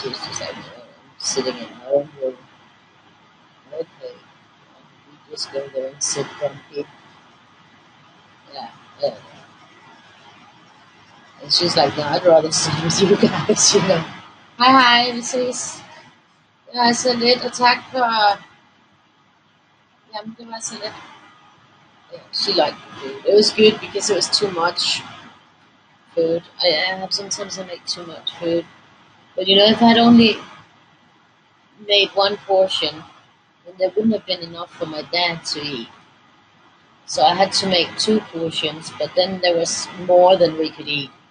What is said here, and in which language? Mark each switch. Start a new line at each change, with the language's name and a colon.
English: He was just like, "No, I'm sitting in my own room." Okay, we just go there and sit grumpy. Yeah, yeah. And she's like, "No, I'd rather sit with you guys." Hi, hi, Mrs.
Danish: Så lidt, og tak for, jamen det var så lidt.
English: Yeah, she liked the food. It was good because it was too much food. I have sometimes I make too much food. But if I'd only made one portion, then there wouldn't have been enough for my dad to eat. So I had to make two portions, but then there was more than we could eat.